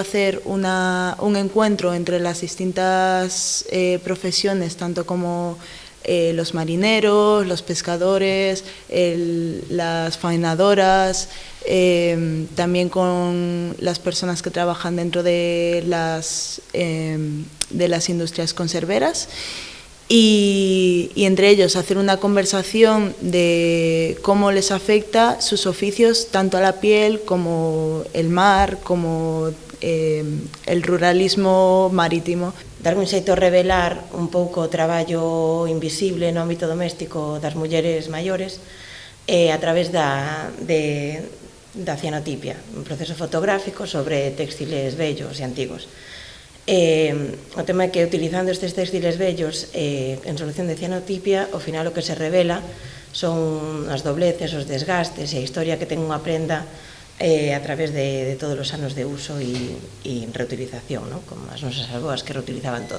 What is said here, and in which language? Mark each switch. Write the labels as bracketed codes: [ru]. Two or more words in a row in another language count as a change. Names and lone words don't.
[es] Hacer un encuentro entre las distintas profesiones, tanto como los marineros, los pescadores, las faenadoras, también con las personas que trabajan dentro de las industrias conserveras. Y entre ellos hacer una conversación de cómo les afecta sus oficios tanto a la piel como el mar, como el ruralismo marítimo. [gl] Darme un xeito a revelar un pouco o traballo invisible no ámbito doméstico das mulleres maiores a través da cianotipia, un proceso fotográfico sobre textiles bellos e antigos. O tema é que utilizando estes textiles bellos en solución de cianotipia, ao final o que se revela son as dobleces, os desgastes e a historia que ten unha prenda a través de todos os anos de uso e reutilización, como as nosas alboas que reutilizaban todo.